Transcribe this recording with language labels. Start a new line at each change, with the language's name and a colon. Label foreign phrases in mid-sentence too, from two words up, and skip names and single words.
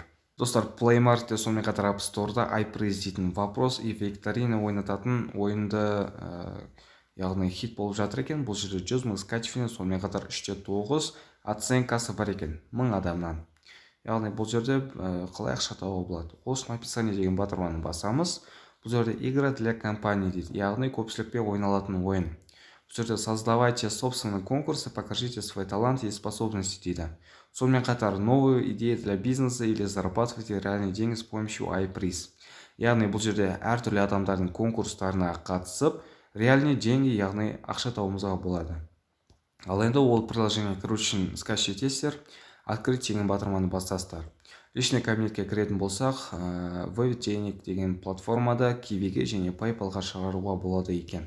Kazakh: Достар, Play Marketте сонымен қатар App Store'да iPrize дейтін
Russian: вопрос и викторина
Kazakh: ойнататын ойынды яғни хит болып жатыр екен. Бұл жерде 100 мың скачивание, сонымен қатар 3-9 оценкасы бар екен 1000 адамнан. Яғни бұл жерде қалай ақша табуға болады. Ол үшін описание деген батырманы басамыз. Бұл жерде
Russian: игра для компании
Kazakh: дейді, яғни көпшілікпен ойналатын ойын. Бұл жерде
Russian: создавайте собственные конкурсы, покажите свой талант и способности
Kazakh: дейді. Сонымен қатар
Russian: новые идеи для бизнеса или зарабатывайте реальные деньги с помощью iPrize.
Kazakh: Яғни бұл жерде әртүрлі адамдардың конкурстарына қатысып,
Russian: реальный деньги,
Kazakh: яғни ақша табуымызға болады. Ал енді ол приложение кіру үшін скачать етесіздер, открыть деген батырманы басасыздар. Личный кабинетке кіретін болсақ,
Russian: вывод денег
Kazakh: деген платформада Kiwi'ге және PayPal'ға шығаруға болады екен.